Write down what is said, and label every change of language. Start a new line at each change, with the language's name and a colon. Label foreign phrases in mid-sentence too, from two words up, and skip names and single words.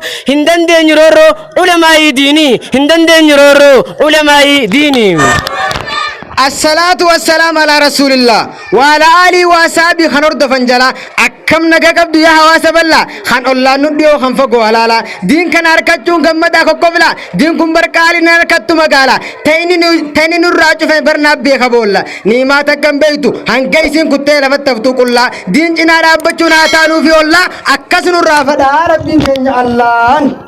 Oromo: hin dandeenyu roorroo ulamaa'i diinii, hin dandeenyu roorroo ulamaa'i diinii.
Arabic: الصلاة والسلام على رسول الله وعلى آله وأصحابه
Oromo: kan hordofan jala. Akkam naga qabdu yaa hawaasa bal'aa, kan ollaan nu dhiyoo, kan fagoo alaala. Diin kana harkachuun gammadaa kokkofla, diin kun barqaali na harkattu magaala. Ta'inni nu, ta'inni nurraa cufe barnaaf beeka boolla. Niimaa takkan beeytu, hanga isin kuttee lafatti haftuu qullaa. Diin cinaa dhaabbachuun haa taanuu fi oollaa, akkas nurraa fadhaa Rabbiin keenya Allahan.